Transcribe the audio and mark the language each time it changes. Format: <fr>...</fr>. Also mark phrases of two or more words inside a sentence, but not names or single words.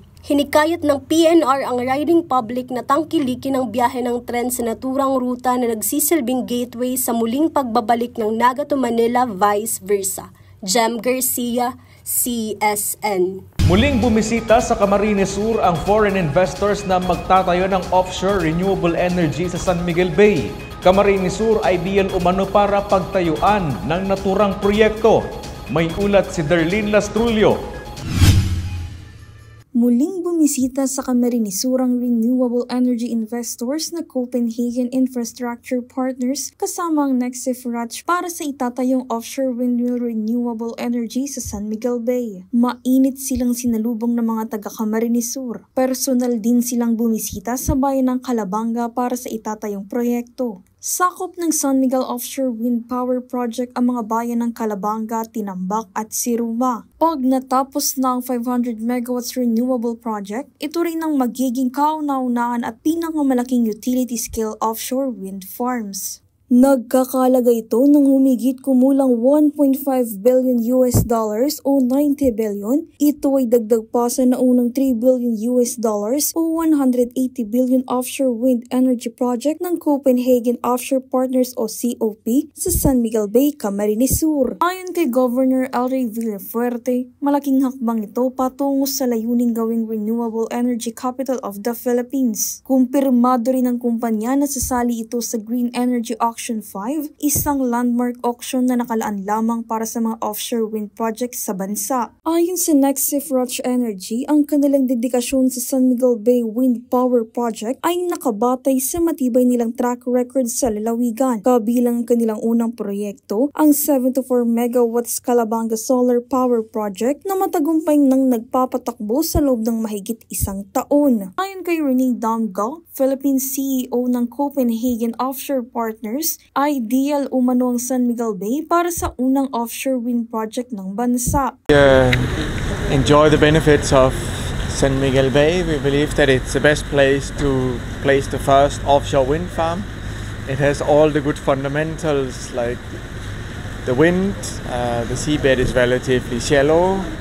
<tl>Hinikayat ng PNR ang</tl> <en>riding public</en> <tl>na tangkilikin ang biyahe ng tren sa naturang ruta na nagsisilbing gateway sa muling pagbabalik ng Naga to Manila</tl> <en>vice versa.</en> <tl>Jem Garcia, CSN. Muling bumisita sa Camarines Sur ang</tl> <en>foreign investors</en> <tl>na magtatayo ng</tl> <en>offshore renewable energy</en> <tl>sa San Miguel Bay. Camarines Sur ay diyan umano para pagtayuan ng naturang proyekto. May ulat si Darlene Lastrulio. Muling bumisita sa Camarines Sur ang</tl> <en>renewable energy investors</en> <tl>na Copenhagen Infrastructure Partners kasama ang Nexif Ratch para sa itatayong</tl> <en>offshore windmill renewable energy</en> <tl>sa San Miguel Bay. Mainit silang sinalubong ng mga taga-Camarines Sur. Personal din silang bumisita sa bayan ng Calabanga para sa itatayong proyekto. Sakop ng San Miguel Offshore Wind Power Project ang mga bayan ng Calabanga, Tinambak at Siruma. Pag natapos na ang</tl> <en>500 megawatts renewable project,</en> <tl>ito rin ang magiging kauna-unahan at pinakamalaking</tl> <en>utility-scale offshore wind farms.</en> <tl>Nagkakalaga ito ng humigit kumulang $1.5 billion o 90 billion. Ito ay dagdag pa sa naunang $3 billion o 180 billion</tl> <en>offshore wind energy project</en> <tl>ng Copenhagen Offshore Partners o COP sa San Miguel Bay, Camarines Sur. Ayon kay Governor Elray Villafuerte, malaking hakbang ito patungo sa layuning gawing</tl> <en>renewable energy capital of the Philippines.</en> <tl>Kumpirmado rin ng kumpanya na sasali ito sa Green Energy Auction Auction 5, isang</tl> <en>landmark auction</en> <tl>na nakalaan lamang para sa mga</tl> <en>offshore wind projects</en> <tl>sa bansa. Ayon sa Nexif Roch Energy, ang kanilang dedikasyon sa San Miguel Bay Wind Power Project ay nakabatay sa matibay nilang</tl> <en>track record</en> <tl>sa lalawigan. Kabilang kanilang unang proyekto, ang 74 megawatts Calabanga Solar Power Project na matagumpay nang nagpapatakbo sa loob ng mahigit isang taon. Ayon kay Rene Damga, Philippine CEO ng Copenhagen Offshore Partners, ideal umano ang San Miguel Bay para sa unang</tl> <en>offshore wind project</en> <tl>ng bansa.</tl> <en>Enjoy the benefits of San Miguel Bay. We believe that it's the best place to place the first offshore wind farm. It has all the good fundamentals like the wind, the seabed is relatively shallow.</en>